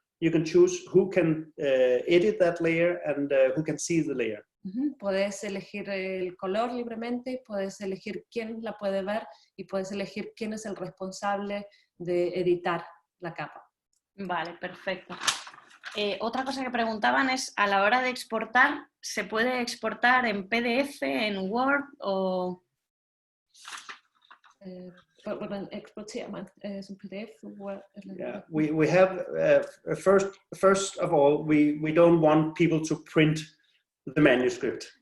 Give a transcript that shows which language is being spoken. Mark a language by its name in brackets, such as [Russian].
[English] You can choose who can edit that layer and who can see the layer. [Spanish] Puedes elegir el color libremente, puedes elegir quién la puede ver y puedes elegir quién es el responsable de editar la capa. Vale, perfecto. Otra cosa que preguntaban es, a la hora de exportar, ¿se puede exportar en PDF, en Word o...? [Danish] Hvordan eksporterer man som PDF? [English] Yeah, we have first of all we don't want people to print the manuscript.